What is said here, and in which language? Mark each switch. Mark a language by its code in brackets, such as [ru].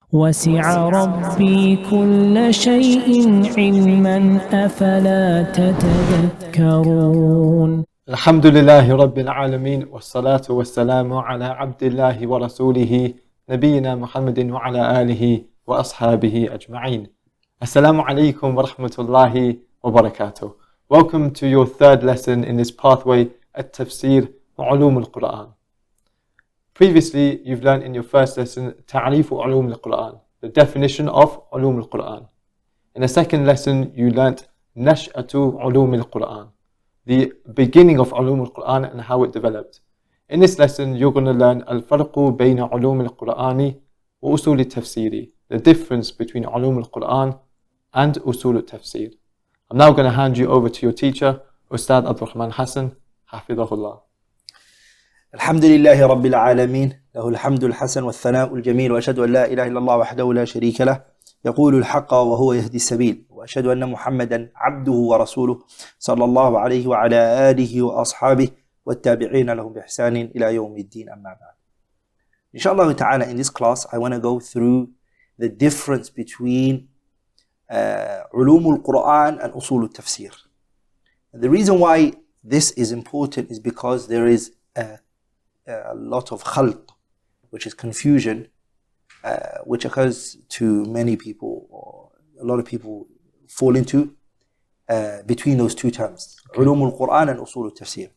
[ar] وسع ربي كل شيء علما أفلا تتذكرون. الحمد لله رب العالمين، والصلاة والسلام على عبد الله ورسوله نبينا محمد وعلى آله وأصحابه أجمعين. Assalamu alaikum wa rahmatullahi wa barakatuh. [en] Welcome to your third lesson in this pathway, [ar] التفسير وعلوم القرآن. [en] Previously, you've learned in your first lesson [ar] تعريف علوم القرآن, [en] the definition of علوم القرآن. In the second lesson, you learned [ar] نشأة علوم القرآن, [en] the beginning of علوم القرآن and how it developed. In this lesson, you're going to learn [ar] الفرق بين علوم القرآن وأصول التفسير, [en] the difference between علوم القرآن and أصول التفسير. I'm now going to hand you over to your teacher, Ustad Abdul Rahman Hassan, [ar] حفظه الله. الحمد لله رب العالمين، له الحمد الحسن والثناء الجميل، وأشهد أن لا إله إلا الله وحده لا شريك له يقول الحق وهو يهدي السبيل، وأشهد أن محمدا عبده ورسوله صلى الله عليه وعلى آله وأصحابه والتابعين لهم بإحسان إلى يوم الدين. أما بعد. [en] Inshallah ta'ala, in this class I want to go through the difference between علوم القرآن and أصول التفسير. And the reason why this is important is because there is a lot of khalt, which is confusion, which occurs to many people, or a lot of people fall into between those two terms, علوم القرآن and أصول التفسير.